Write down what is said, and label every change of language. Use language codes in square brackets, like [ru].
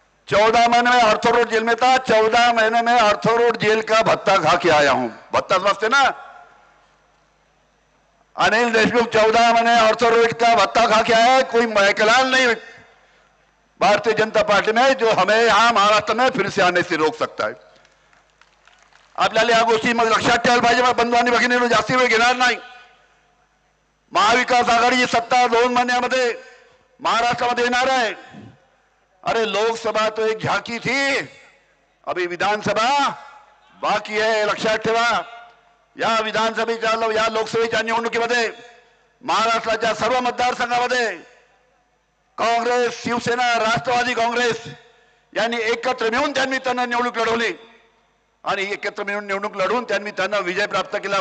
[hi] 14 महीने में अर्थो रोड जेल में था, 14 महीने में अर्थो रोड जेल का भत्ता खा के आया हूं। भत्ता समझते ना? अनिल देशमुख 14 महीने अर्थो रोड का भत्ता खा के आया है। कोई मैकलाल नहीं भारतीय जनता पार्टी में जो हमें यहां महाराष्ट्र में फिर से आने से रोक सकता है। [mr] आपल्याला या गोष्टी मग लक्षात ठेवायला पाहिजे। बंधू आणि भगिनींनो, जास्ती वेळ घेणार नाही। महाविकास आघाडीची सत्ता 2 महिन्यामध्ये महाराष्ट्रामध्ये येणार आहे। [hi] अरे लोकसभा तो एक झांकी थी, अभी विधानसभा बाकी है। [mr] लक्षात ठेवा, या विधानसभेच्या या लोकसभेच्या निवडणुकीमध्ये महाराष्ट्राच्या सर्व मतदारसंघामध्ये काँग्रेस, शिवसेना, राष्ट्रवादी काँग्रेस यांनी एकत्र मिळून त्यांनी त्यांना निवडणूक लढवली आणि एकत्र मिळून निवडणूक लढवून त्यांनी त्यांना विजय प्राप्त केला।